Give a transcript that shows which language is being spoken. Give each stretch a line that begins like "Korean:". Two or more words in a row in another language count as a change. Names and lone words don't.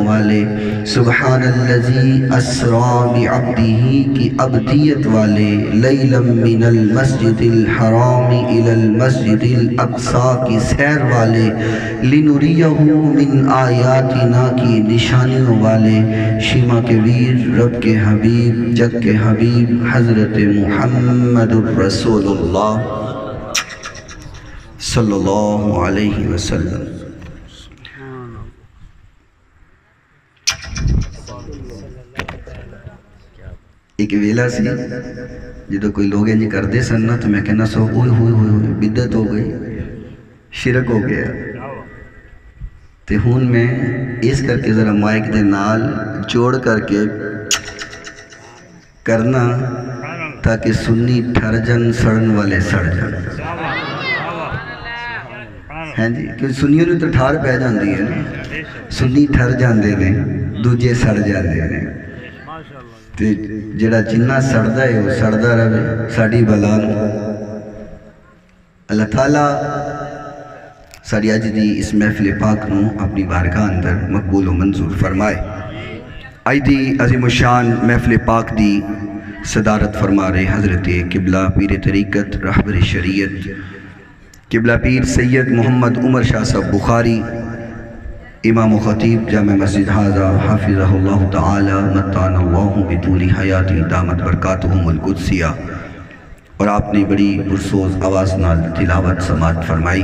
Urdu: والے،
Arabic: سبحان الذی اسری بعبدہ
Urdu: کی عبدیت والے،
Arabic: لیلا من المسجد الحرام الی المسجد الاقصی
Urdu: کی سیر والے،
Arabic: لنریہ من آیاتنا
Urdu: کی نشانیوں والے، شیما کے ویر، رب کے حبیب، جگ کے حبیب، حضرت محمد الرسول اللہ
Arabic: صلی اللہ علیہ وسلم۔
Punjabi: ایک ویلا سی جدو کوئی لوگ انجی کردے سن نا تو میں کہنا سو ہوئے ہوئے ہوئے بدعت ہو گئی، شرک ہو گیا، تے ہون میں اس کر کے ذرا مائک دے نال جوڑ کر کے کرنا تاکہ سنی ٹھر جن سڑن والے سڑ جن، ہیں جی کہ سنیوں نے تو ٹھار پہ جاندی ہے نا، سنی ٹھر جاندے نے دوجے سڑ جاندے نے، تے جڑا جنہ سڑدا ہے وہ سڑدا رہے ساڑی بلا نو۔ اللہ تعالیٰ ساڑی اج دی اس محفل پاک نو اپنی بارگاہ اندر مقبول و منظور فرمائے۔ آئی دی عظیم الشان محفل پاک دی صدارت فرما رہے حضرت قبلہ پیر طریقت رہبر شریعت قبلہ پیر سید محمد عمر شاہ صاحب بخاری، امام و خطیب جامع مسجد حاضہ،
Arabic: حافظہ اللہ تعالی متان اللہ بطول حیاتی دامت برکاتہم القدسیہ،
Punjabi: اور آپ نے بڑی پرسوز آواز نال تلاوت سماعت فرمائی۔